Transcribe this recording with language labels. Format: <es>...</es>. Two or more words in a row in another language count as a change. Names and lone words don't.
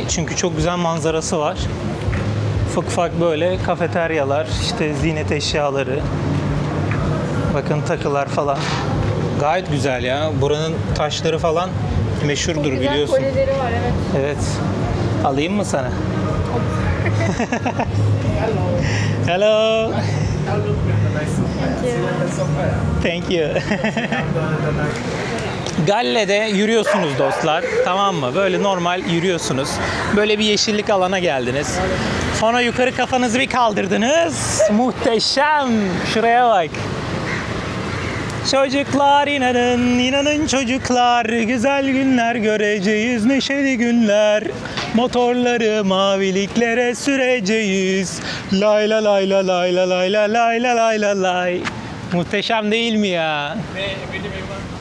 <tr>Çünkü çok güzel manzarası var. Ufak ufak böyle kafeteryalar, işte ziynet eşyaları. Bakın takılar falan. Gayet güzel ya. Buranın taşları falan meşhurdur Güzel biliyorsun. kolyeleri var, evet. Evet. Alayım mı sana?</tr> <en>Hello. Thank you.</en> <tr>Galle'de yürüyorsunuz dostlar. Tamam mı? Böyle normal yürüyorsunuz. Böyle bir yeşillik alana geldiniz. Sonra yukarı kafanızı bir kaldırdınız. Muhteşem. Şuraya bak. Çocuklar inanın, inanın çocuklar, güzel günler göreceğiz, neşeli günler. Motorları maviliklere süreceğiz. Lay la lay la lay la lay la lay la lay la lay. Muhteşem değil mi ya?</tr>